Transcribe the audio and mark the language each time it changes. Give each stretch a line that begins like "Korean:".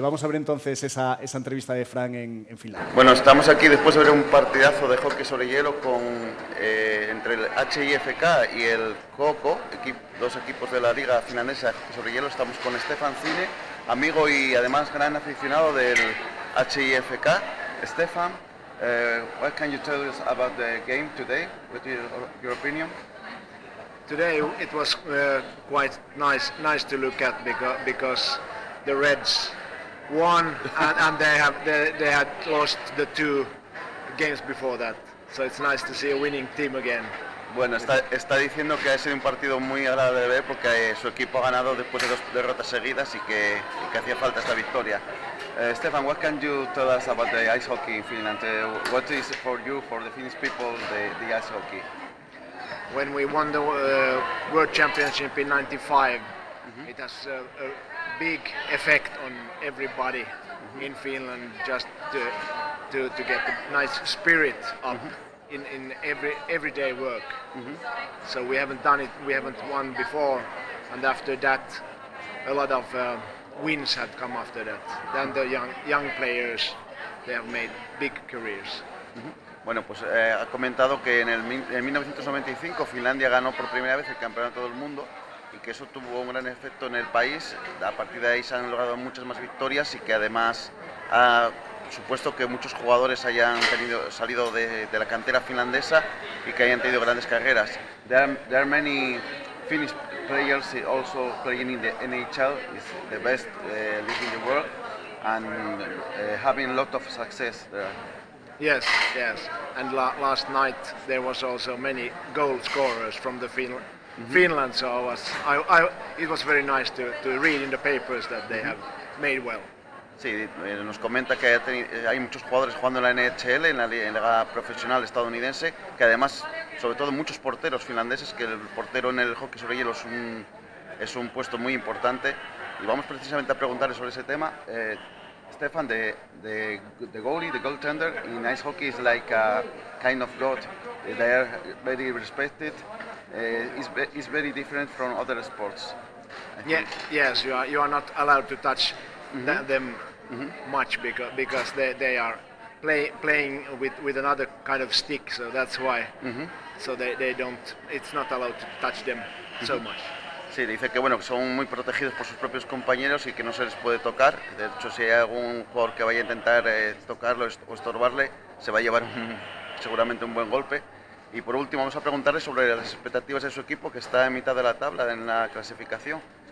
Spanish: Vamos a ver entonces esa entrevista de Frank en Finlandia. Bueno, estamos aquí después de ver un partidazo de hockey sobre hielo entre el HIFK y el KOKO, dos equipos de la liga finlandesa de hockey sobre hielo. Estamos con Stefan Zine, amigo y además gran aficionado del HIFK.
English: Stefan, what can you tell us about the game today? What is your opinion? Today it was quite nice to look at because the Reds won and they had lost the 2 games before that. So it's nice to see a winning team again.
Spanish: Bueno, está diciendo que ha sido un partido muy agradable de ver porque su equipo ha ganado después de 2 derrotas seguidas y que hacía falta esta victoria.
English: Stefan, what can you tell us about the ice hockey in Finland? What is for you, for the Finnish people, the ice hockey? When we won the World Championship in '95, it has a big effect on everybody in Finland, just to get a nice spirit up in everyday work. So we haven't done it, we haven't won before, and after that a lot of wins had come after that. Then the young players, they have made big careers.
Spanish: Bueno, pues ha comentado que en 1995 Finlandia ganó por primera vez el campeonato del mundo y que eso tuvo un gran efecto en el país. A partir de ahí se han logrado muchas más victorias y que además ha supuesto que muchos jugadores hayan salido de la cantera finlandesa y que hayan tenido grandes carreras.
English: There are many Finnish players also playing in the NHL, is the best league in the world, and having a lot of success there. Yes, and last night there was also many goal scorers from the Finland, so it was very nice to read in the papers that they have made well.
Spanish: Sí, nos comenta que hay muchos jugadores jugando en la NHL, en la liga profesional estadounidense, que además, sobre todo muchos porteros finlandeses, que el portero en el hockey sobre hielo es un puesto muy importante. Y vamos precisamente a preguntarle sobre ese tema.
English: Stefan, the goalie, the goaltender in ice hockey is like a kind of god. They are very respected. It's very different from other sports. Yes, you are not allowed to touch them much because they are playing with another kind of stick, so that's why. So they don't. It's not allowed to touch them so much.
Spanish: Sí, dice que bueno, que son muy protegidos por sus propios compañeros y que no se les puede tocar. De hecho, si hay algún jugador que vaya a intentar tocarlo o estorbarle, se va a llevar seguramente un buen golpe. Y por último, vamos a preguntarle sobre las expectativas de su equipo, que está en mitad de la tabla en la clasificación.